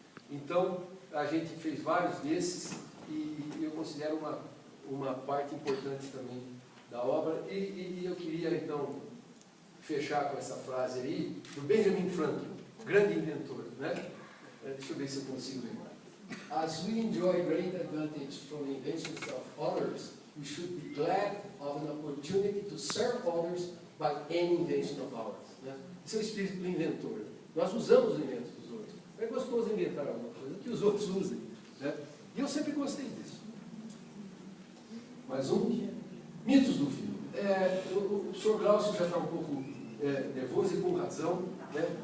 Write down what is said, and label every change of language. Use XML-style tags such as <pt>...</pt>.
<pt>Então, a gente fez vários desses e eu considero uma parte importante também da obra. E eu queria, então, fechar com essa frase aí do Benjamin Franklin, grande inventor, né? Deixa eu ver se eu consigo lembrar.</pt> <en>As we enjoy great advantage from the inventions of others, we should be glad of an opportunity to serve others by any invention of ours.</en> <pt>Né? Esse é o espírito do inventor. Nós usamos os inventos dos outros. É gostoso inventar alguma coisa que os outros usem. Né? E eu sempre gostei disso. Mais um. Mitos do filme. O Sr. Glaucio já está um pouco nervoso e com razão. Né?</pt>